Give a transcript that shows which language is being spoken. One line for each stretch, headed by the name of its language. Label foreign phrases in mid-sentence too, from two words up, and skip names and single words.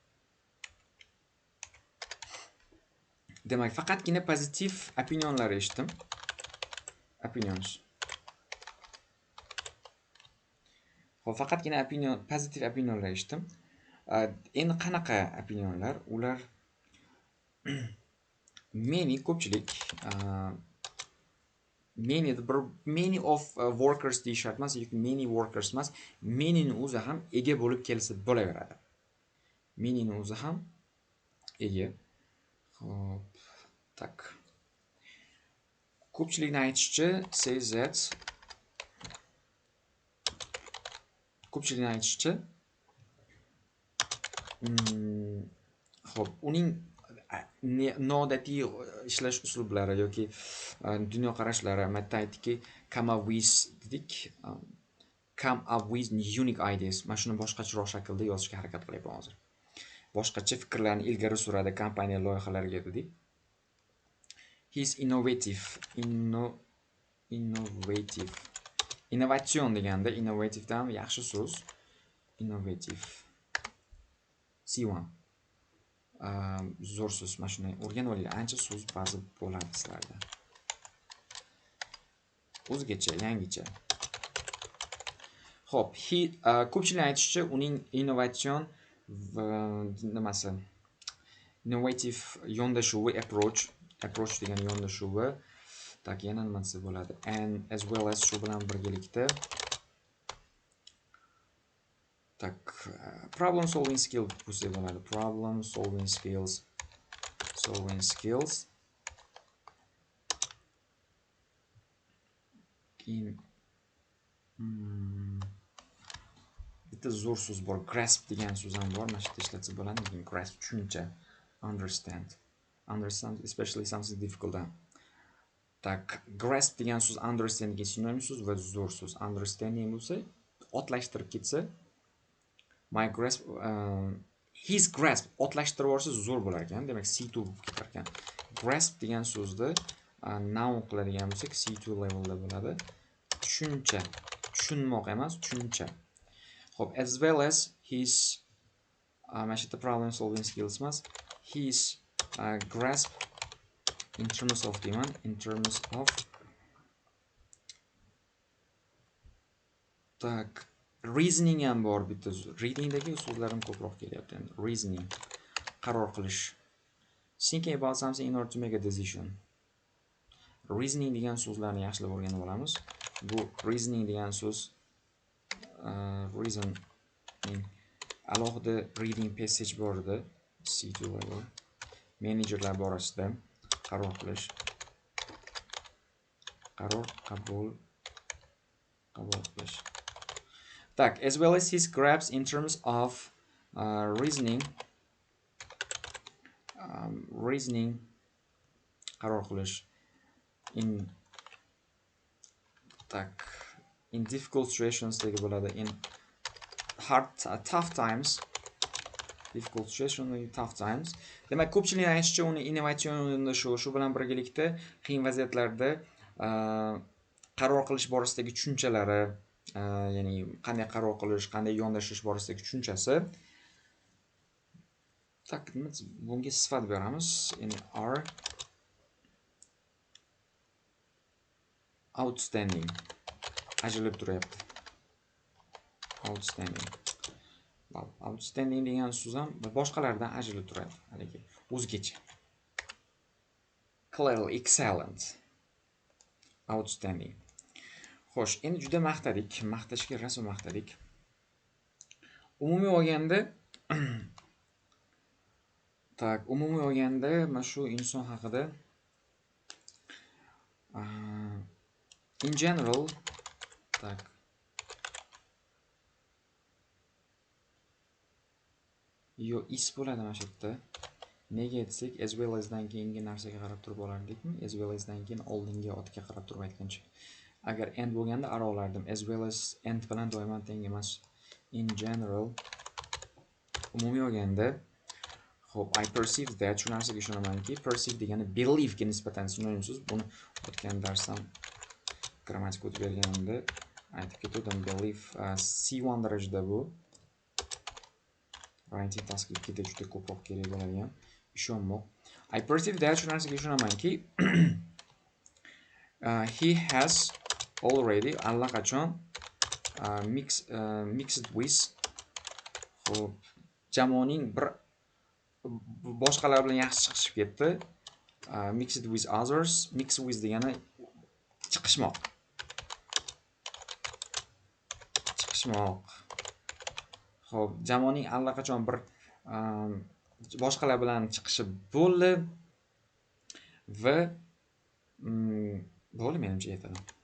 Uzbek: Demak, faqatgina pozitiv opinionlar eshitdim.
English: Opinions.
Uzbek: Xo'p, faqatgina pozitiv opinionlar eshitdim. Endi qanaqa opinionlar? Ular many ko'pchilik
English: many of workers
Uzbek: deyishar emas yoki
English: many workers
Uzbek: emas, many ni o'zi ham ega bo'lib kelsa bo'laveradi. Many ni o'zi ham ega. Xo'p, tak. Ko'pchilikni aytishicha
English: says that
Uzbek: ko'pchilikni aytishicha xo'p, uning noodatiy ishlash uslublari yoki dunyoqarashlari, matn aytdiki,
English: come up with unique ideas.
Uzbek: Mana shuni boshqacharoq shaklda yozishga harakat qilyapman hozir. Boshqacha fikrlarni ilgari suradi kompaniya loyihalariga dedik.
English: He's innovative.
Uzbek: Innovatsion deganda innovative dan yaxshi so'z.
English: Innovative. C1.
Uzbek: Zo'r so'z. Mana shuni o'rganib olinglar. Ancha so'z ba'zi bo'ladi sizlarda. O'zgacha, yangicha. Xo'p, ko'pchilik aytishicha uning innovatsion nimasi? Innovative yondashuvi approach degan yondashuvi. Tak, yana nima desa bo'ladi?
English: And as well as
Uzbek: shu bilan birgalikda tak,
English: problem solving skill
Uzbek: bo'lsa bo'ladi.
English: Problem solving skills.
Uzbek: Keyin bitta zo'r so'z bor. Grasp degan so'z ham bor. Mana shu yerda ishlatsa bo'ladi. Lekin grasp tushuncha,
English: understand, especially something difficult.
Uzbek: Tak, grasp degan so'z understand ga sinonim so'z va zo'r so'z. Understanding bo'lsa, otlashtirib ketsa,
English: my grasp, his grasp
Uzbek: otlashtirib yorsa zo'r bo'lar ekan. Demak, C2 bo'lib ketar ekan. Grasp degan so'zni noun qiladigan bo'lsak, C2 levelda bo'ladi. Tushuncha, tushunmoq emas, tushuncha. Xo'p,
English: as well as his
Uzbek: mana shu yerda
English: problem solving skills emas, his grasp in terms of tak, reasoning
Uzbek: ham bor bitta. Readingdagi so'zlarim ko'proq kelyapti. Reasoning, qaror qilish.
English: Thinking about something in order to make a decision.
Uzbek: Reasoning degan so'zlarni yaxshilab o'rganib olamiz. Bu reasoning degan so'z reason alohida
English: reading passage
Uzbek: bor edi.
English: C2 level.
Uzbek: Managerlar borasida qaror qilish. Qaror qabul qabul qilish. Tak,
English: as well as his grasp in terms of reasoning
Uzbek: qaror qilish
English: in tak in difficult situations
Uzbek: degi bo'ladi,
English: in tough times, difficult situation, tough times.
Uzbek: Demak, ko'pchilik aytishicha uni innovatsion shu bilan birgalikda qiyin vaziyatlarda qaror qilish borasidagi tushunchalari, ya'ni qanday qaror qilish, qanday yondashish borasidagi tushunchasi. Tak, bunga sifat beramiz.
English: In are outstanding.
Uzbek: Ajralib turibdi. Outstanding. Outstanding degan so'z ham boshqalardan ajralib turadi. Haligi o'zgacha.
English: Clearly excellent. Outstanding.
Uzbek: Xo'sh, endi juda maqtadik, maqtashga rasm maqtadik. Umumiy olganda tak, umumiy olganda mana shu inson haqida
English: in general,
Uzbek: tak, yo is bo'ladi mana shu yerda. Nega aytsak,
English: as well as
Uzbek: dan keyingi narsaga qarab turib olardikmi?
English: As well as
Uzbek: dan keyin oldingi otga qarab turib aytgancha. Agar and bo'lganda ara olardim.
English: As well as
Uzbek: and bilan doimo teng emas.
English: In general,
Uzbek: umumiy olganda, xo'p,
English: I perceive that,
Uzbek: shu narsaga ishonamanki, perceive degani believe ga nisbatan sinonim so'z. Buni o'tgan darsdan grammatik o'tib berganimda aytib ketdim. Believe C1 darajada bu.
English: Writing taskga
Uzbek: juda ko'proq kerak bo'ladigan ishonmoq.
English: I perceive that,
Uzbek: shu narsaga ishonamanki,
English: he has already allaqachon mixed with,
Uzbek: xo'p, jamoaning bir boshqalar bilan yaxshi chiqishib ketdi.
English: Mixed with others, mixed with
Uzbek: degani chiqishmoq. Xo'p, jamoaning allaqachon bir boshqalar bilan chiqishi bo'ldi va bo'ldi, menimcha aytaman.